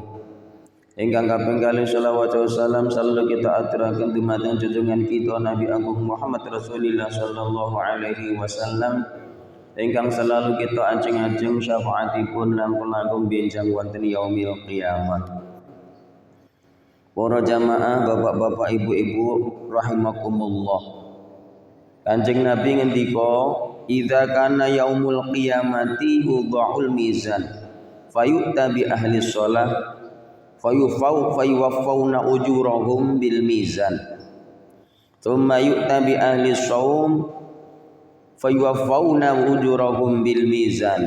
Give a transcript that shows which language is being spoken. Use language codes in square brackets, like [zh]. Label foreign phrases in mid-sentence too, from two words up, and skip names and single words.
[jv] Ingkang kaping kalih [ar] صلوات وسلام [jv] selalu kita aturaken dumateng junjungan kita Nabi Agung Muhammad Rasulullah [ar] صلى الله عليه وسلم [jv] ingkang selalu kita ajeng-ajeng syafaatipun lan pelangkung benjang wonten [ar] يوم القيامة. [jv] Para jamaah, bapak-bapak, ibu-ibu rahimakumullah. Kanjeng Nabi ngendika, [ar] "إذا كان يوم القيامة يوضع الميزان فيؤتى بأهل الصلاة فيوفون أجورهم بالميزان. ثم يؤتى بأهل الصوم فيوفون أجورهم بالميزان.